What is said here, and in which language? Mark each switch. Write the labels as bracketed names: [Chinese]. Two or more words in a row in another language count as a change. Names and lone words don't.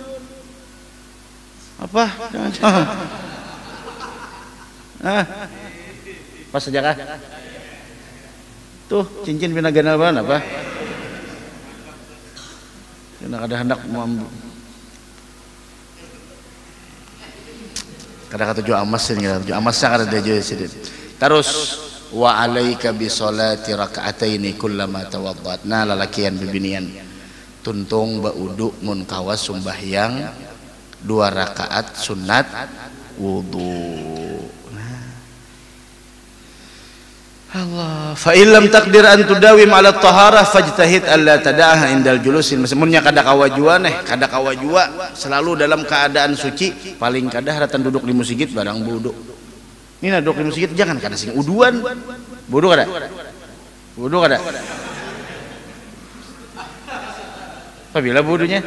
[Banjar] Apa? Pas saja kah? Tuh cincin pinagana apa? Kena kada hendak mampu. Kada kata jo amas ini, jo amasnya kada dejo sidin. [Arabic] Terus وعليك بصلاة ركعتين كلما توضأت. [Banjar] Nah lalakian bibinian tuntung baudu mun kawas sumbahyang 2 rakaat sunat wudu. [Arabic] Allah, فإن لم تقدر أن تداوم على الطهارة فاجتهد ألا تدعها عند الجلوس. [Banjar] Semuanya kada kawajua kada kawajua selalu dalam keadaan suci, paling kada haratan duduk di masjid barang wudu. Ini duduk di masjid jangan kada sing uduan. Wudu kada? Wudu kada? Apabila wudunya?